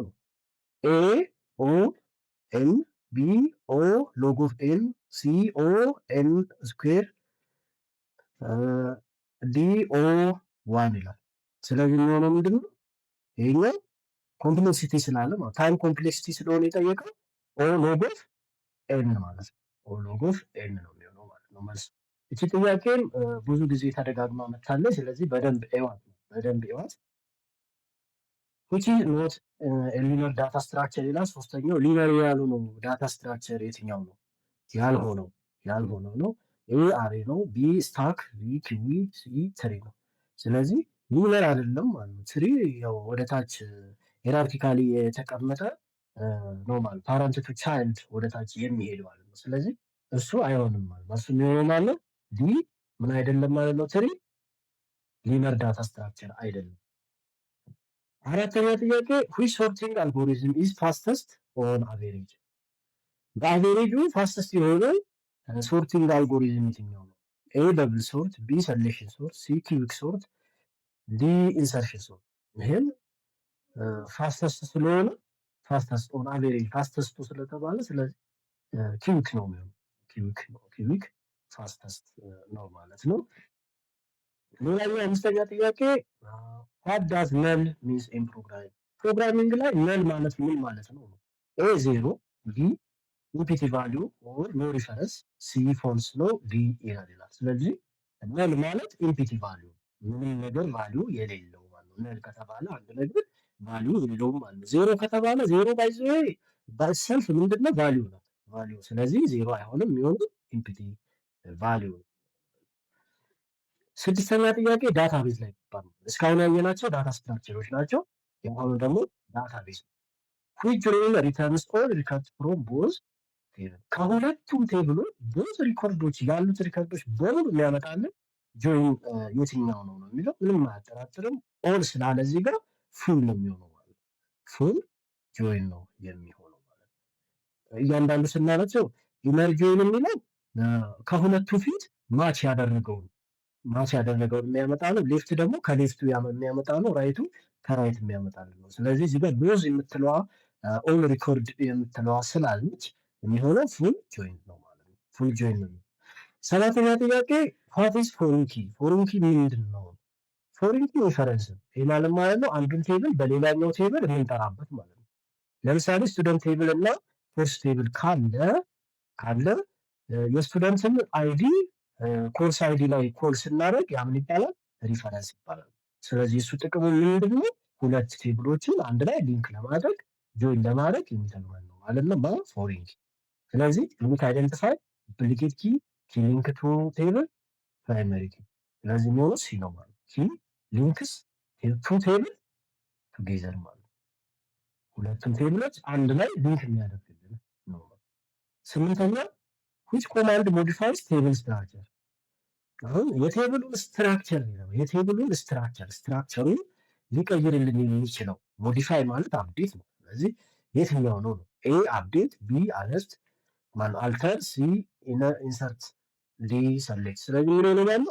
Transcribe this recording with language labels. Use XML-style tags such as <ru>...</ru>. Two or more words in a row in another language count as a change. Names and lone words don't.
<en>A O N, B O log of N, C O N square, D O one</en> <am>ይላል። ስለዚህ የሚሆነው ምንድን ነው? ይሄኛው ኮምፕሌክሲቲ ስላለ ማለት</am> <en>time complexity</en> <am>ስለሆነ የጠየቀው</am> <en>O log of N</en> <am>ማለት ነው።</am> <en>O log of N</en> <am>ነው የሚሆነው ማለት ነው መልስ። እቺ ጥያቄም ብዙ ጊዜ ተደጋግማ መታለች። ስለዚህ በደንብ ኤዋት ነው በደንብ ኤዋት።</am> <en>which is not a linear data structure</en> <am>ይላል። ሶስተኛው ሊነር ያልሆነው</am> <en>data structure</en> <am>የትኛው ነው? ያልሆነው ነው።</am> <en>A array</en> <am>ነው፣</am> <en>B stack፣ B queue፣ C tree</en> <am>ነው። ስለዚህ ሊነር አይደለም ማለት ነው። ትሪ ያው ወደ ታች ሄራርኪካሊ የተቀመጠ ነው ማለት</am> <en>parent to child</en> <am>ወደ ታች የሚሄድ ማለት ነው። ስለዚህ እሱ አይሆንም ማለት ነው። እሱ የሚሆነው ማለት ዲ ምን አይደለም ማለት ነው። ትሪ</am> <en>linear data structure</en> <am>አይደለም። አራተኛ ጥያቄ</am> <en>which sorting algorithm is fastest on average</en> <am>በአቬሬጁ ፋስተስት የሆነ</am> <en>sorting algorithm</en> <am>የትኛው ነው?</am> <en>A double sort, B selection sort, C quick sort, D insertion sort።</en> <am>ይሄም ፋስተስት ስለሆነ</am> <en>fastest on average</en> <am>ፋስተስቱ ስለተባለ ስለዚህ ኪዊክ ነው የሚሆነው። ኪዊክ ፋስተስት ነው ማለት ነው። ሌላኛው አምስተኛ ጥያቄ</am> <en>what does null means in programming</en> <am>ፕሮግራሚንግ ላይ null ማለት ምን ማለት ነው?</am> <en>A zero, B empty value or no reference, C false</en> <am>ነው፣</am> <en>D error</en> <am>ይላል። ስለዚህ null ማለት</am> <en>empty value</en> <am>ምንም ነገር ቫሊዩ የሌለው ማለት ነው። null ከተባለ አንድ ነገር ቫሊዩ የሌለው ማለት ነው። ዜሮ ከተባለ ዜሮ ባይሰልፍ ምንድነው? ቫሊዩ ነው ቫሊዩ። ስለዚህ ዜሮ አይሆንም፣ የሚሆነው</am> <en>empty value።</en> <am>ስድስተኛ ጥያቄ ዳታቤዝ ላይ ይባላል። እስካሁን ያየናቸው ዳታ ስትራክቸሮች ናቸው። የአሁኑ ደግሞ ዳታቤዝ ነው።</am> <en>which join returns all records from both table</en> <am>ከሁለቱም ቴብሎች ቦዝ ሪኮርዶች ያሉት ሪኮርዶች በሙሉ የሚያመጣልን ጆይን የትኛው ነው ነው የሚለው ምንም አያጠራጥርም። ኦል ስላለ እዚህ ጋር ፉል ነው የሚሆነው ማለት ነው።</am> <en>full join</en> <am>ነው የሚሆነው ማለት ነው። እያንዳንዱ ስናነቸው</am> <en>inner join</en> <am>የሚለው ከሁለቱ ፊት ማች ያደረገው የሚያመጣ ነው። ሌፍት ደግሞ ከሌፍቱ የሚያመጣ ነው። ራይቱ ከራይት የሚያመጣልን ነው። ስለዚህ እዚህ ጋር ቦዝ የምትለዋ</am> <en>all record</en> <am>የምትለዋ ስላለች የሚሆነው</am> <en>full join</en> <am>ነው ማለት ነው።</am> <en>full join</en> <am>ነው። ሰባተኛ ጥያቄ</am> <en>what is foreign key</en> <am>foreign key ምንድን ነው?</am> <en>foreign key reference</en> <am>ይህ ማለት ነው አንዱን ቴብል በሌላኛው ቴብል የምንጠራበት ማለት ነው። ለምሳሌ</am> <en>student table</en> <am>እና</am> <en>course table</en> <am>ካለ የስቱደንትን አይዲ</am> <en>course ID</en> <am>ላይ ኮል ስናደርግ ያ ምን ይባላል? ሪፈረንስ ይባላል። ስለዚህ እሱ ጥቅሙ ምንድን ነው? ሁለት ቴብሎችን አንድ ላይ ሊንክ ለማድረግ ጆይን ለማድረግ የሚጠቅመን ነው ማለት ነው በፎሬን ኪ። ስለዚህ</am> <en>unique identify, duplicate key, key link to table, primary key።</en> <am>ስለዚህ የሚሆነው ሲ ነው ማለት</am> <en>key links to table together</en> <am>ማለት ሁለቱም ቴብሎች አንድ ላይ ሊንክ የሚያደርግልን ነው። ስምንተኛ</am> <en>which command modifies table structure</en> <am>አሁን የቴብሉን ስትራክቸሩን ሊቀይርልን የሚችለው ሞዲፋይ ማለት አፕዴት ነው። ስለዚህ የትኛው ነው?</am> <en>A update, B alest alter, C insert, D select።</en> <am>ስለዚህ ምን ነው ያለው?</am>